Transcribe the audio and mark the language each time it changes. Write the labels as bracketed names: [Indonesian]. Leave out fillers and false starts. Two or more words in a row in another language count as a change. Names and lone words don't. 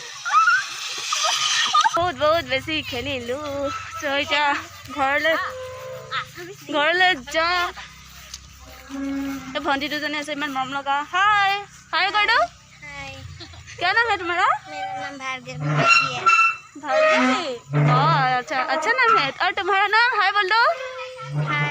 [Assamese] বহুত বেছি খেলিলোঁ চ' এতিয়া ঘৰলৈ ঘৰলৈ যাওঁ এই ভণ্টি দুজনী আছে ইমান মৰম লগা হাই হাই কৰি দিওঁ [Hindi] क्या नाम है तुम्हारा मेरा नाम भार्गवी भार्गवी अच्छा अच्छा नाम है और तुम्हारा नाम हाय बोल दो हाय